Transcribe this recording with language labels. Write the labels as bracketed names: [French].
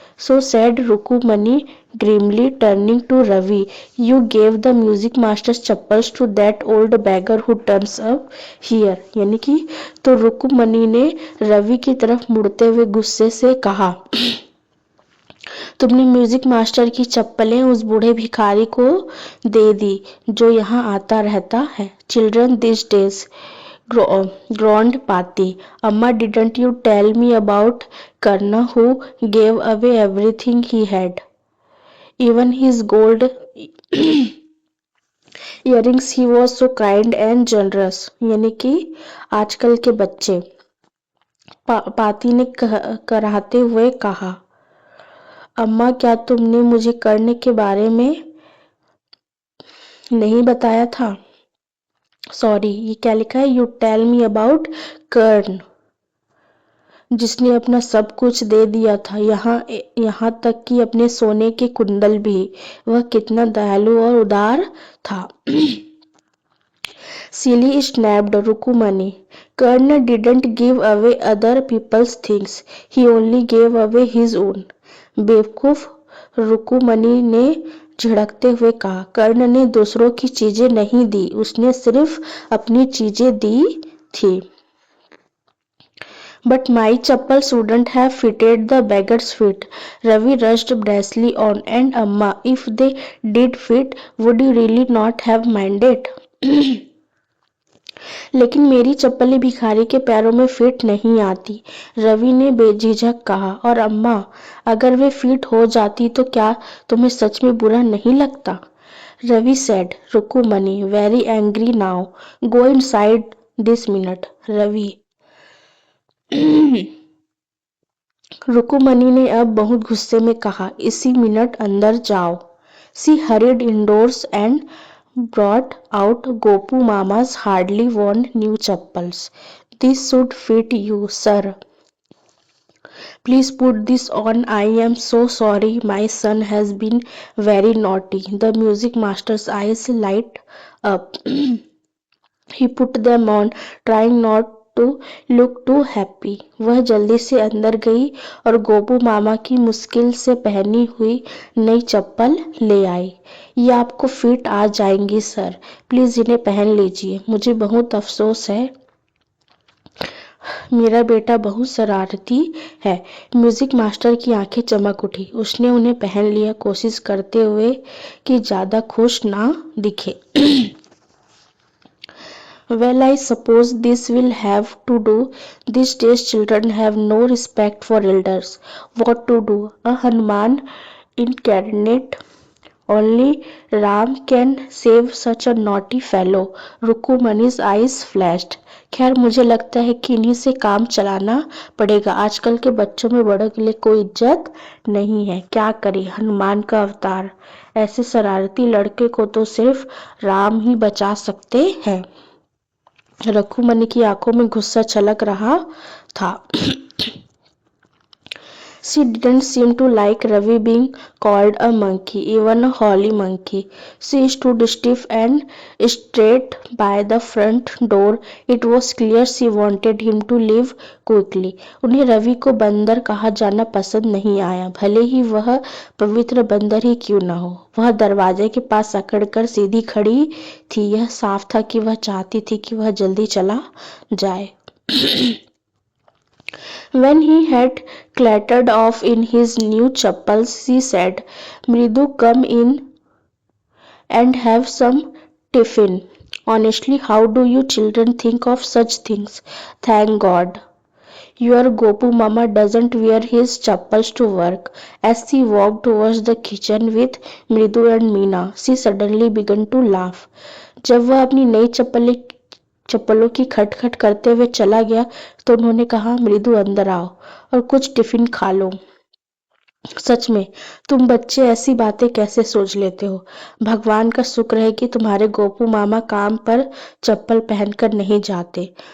[English] So said Rukumani grimly, turning to Ravi, you gave the music master's chappals to that old beggar who turns up here. [Hindi] यानी कि तो रुकुमनी ने रवि की तरफ मुड़ते हुए गुस्से से कहा, तुमने म्यूजिक मास्टर की चप्पलें उस बूढ़े भिखारी को दे दी जो यहाँ आता रहता है। [English] Children this days groaned Pati. Amma, didn't you tell me about Karna who gave away everything he had? Even his gold earrings, he was so kind and generous. [Hindi] यानी कि आजकल के बच्चे। पाती ने कराहते हुए कहा, अम्मा क्या तुमने मुझे कर्ण के बारे में नहीं बताया था? सॉरी, ये क्या लिखा है? [English] you tell me about [Hindi] कर्ण, जिसने अपना सब कुछ दे दिया था, यहाँ तक कि अपने सोने के कुंडल भी। वह कितना दयालु और उदार था। [English] Silly snapped Rukumani. Karna didn't give away other people's things. He only gave away his own. [Hindi] बेवकूफ, रुकुमनी ने झिड़कते हुए कहा, कर्ण ने दूसरों की चीजें नहीं दी, उसने सिर्फ अपनी चीजें दी थी। [English] But my chappals wouldn't have fitted the beggar's feet. Ravi rushed brazenly on, and Amma, if they did fit, would you really not have minded? [Hindi] लेकिन मेरी चप्पलें भिखारी के पैरों में फिट नहीं आती, रवि ने बेझिझक कहा। और अम्मा, अगर वे फिट हो जाती तो क्या तुम्हें सच में बुरा नहीं लगता? [English] Ravi said, Rukmini, very angry now, go inside this minute. [Hindi] Ravi रुकुमनी ने अब बहुत गुस्से में कहा, इसी मिनट अंदर जाओ। [English] She hurried indoors and brought out Gopu Mama's hardly worn new chappals. This should fit you, sir. Please put this on. I am so sorry. My son has been very naughty. The music master's eyes light up. He put them on, trying not to look too happy. [Hindi] वह जल्दी से अंदर गई और गोपू मामा की मुश्किल से पहनी हुई नई चप्पल ले आई। ये आपको फिट आ जाएंगी सर, प्लीज इन्हें पहन लीजिए। मुझे बहुत अफसोस है, मेरा बेटा बहुत शरारती है। म्यूजिक मास्टर की आंखें चमक उठी। उसने उन्हें पहन लिया, कोशिश करते हुए कि ज्यादा खुश ना दिखे। [English] Well, I suppose this will have to do. These days children have no respect for elders. What to do? A Hanuman incarnate. Only Ram can save such a naughty fellow. Rukumani's eyes flashed. [Hindi] खैर, मुझे लगता है कि इन्हीं से काम चलाना पड़ेगा। आजकल के बच्चों में बड़ों के लिए कोई इज्जत नहीं है। क्या करे, हनुमान का अवतार। ऐसे शरारती लड़के को तो सिर्फ राम ही बचा सकते हैं। रघुमनी की आंखों में गुस्सा छलक रहा था। [English] She didn't seem to like Ravi being called a monkey, even a holy monkey. She stood stiff and straight by the front door. It was clear she wanted him to leave quickly. [Hindi] उन्हें रवि को बंदर कहा जाना पसंद नहीं आया, भले ही वह पवित्र बंदर ही क्यों न हो। वह दरवाजे के पास अकड़कर सीधी खड़ी थी। यह साफ था कि वह चाहती थी कि वह जल्दी चला जाए। [English] When he had clattered off in his new chappals, she said, Mridu, come in and have some tiffin. Honestly, how do you children think of such things? Thank God your Gopu Mama doesn't wear his chappals to work. As she walked towards the kitchen with Mridu and Meena, she suddenly began to laugh. [Hindi] जब वह अपनी नई चप्पलों की खटखट करते हुए चला गया तो उन्होंने कहा, मृदु अंदर आओ और कुछ टिफिन खा लो। सच में तुम बच्चे ऐसी बातें कैसे सोच लेते हो? भगवान का शुक्र है कि तुम्हारे गोपू मामा काम पर चप्पल पहनकर नहीं जाते।